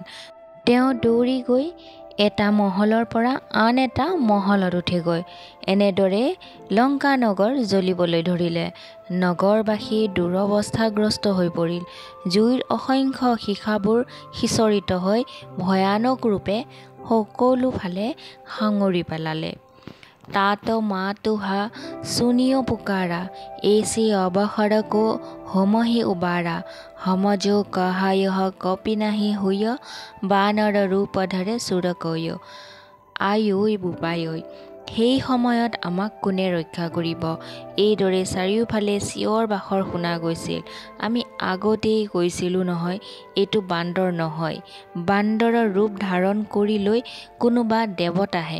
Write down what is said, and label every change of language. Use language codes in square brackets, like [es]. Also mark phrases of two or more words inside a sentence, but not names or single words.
[as] তেওঁ দৌৰি গৈ এটা মহলৰ পৰা আন এটা মহলত উঠেগৈ। এনেদৰে লংকা নগৰ জ্বলিবলৈ ধৰিলে। নগৰবাসী দুৰৱস্থাগ্ৰস্ত হৈ পৰিল। জুইৰ অসংখ্য শিখাবোৰ সিঁচৰিত হৈ ভয়ানক ৰূপে সকলোফালে সাঙুৰি পেলালে। [awa] तात মাতুহা सुनियो पुकारा, ऐसे अवसर को होमहि उबारा। हम जो कहा यह कपि नहीं हुय, बानर रूप धरे सुर কয়। [as] আই ঐ বোপাই ঐ, সেই সময়ত আমাক কোনে ৰক্ষা কৰিব? এইদৰে চাৰিওফালে চিঞৰ বাখৰ শুনা গৈছিল। আমি আগতেই কৈছিলোঁ নহয়, এইটো বান্দৰ নহয়, বান্দৰৰ ৰূপ ধাৰণ কৰি লৈ কোনোবা দেৱতাহে।